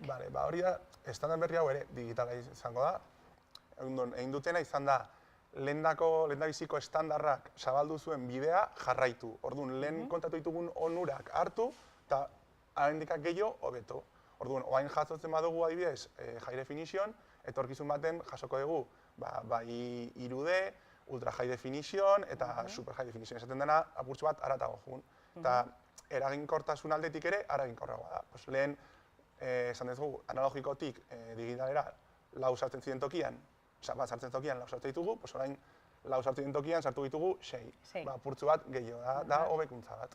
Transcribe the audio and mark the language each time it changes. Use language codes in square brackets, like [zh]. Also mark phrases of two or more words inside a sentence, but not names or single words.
[eu] Hori da, estandar berri hau ere digitala izango da. Egin dutena izan da lehendabiziko estandarrak zabaldu zuen bidea jarraitu. Orduan, lehen kontatu ditugun onurak hartu, eta ahendikak gehiago hobeto. Orduan, oain jasotzen badugu adibidez [en] high definition, [eu] etorkizun baten jasoko dugu bai 3D, [en] ultra high definition [eu] eta [en] super high definition. [eu] Esaten dena apurtxo bat aratago jugun. Eta eraginkortasun aldetik ere eraginkorragoa da. Lehen, esan dezugu, analogikotik digitalera lau sartzen ziren tokian, bat sartzen tokian lau sartzen ditugu, orain lau sartzen diren tokian sartu ditugu 6. Apurtxo bat gehiago da hobekuntza bat.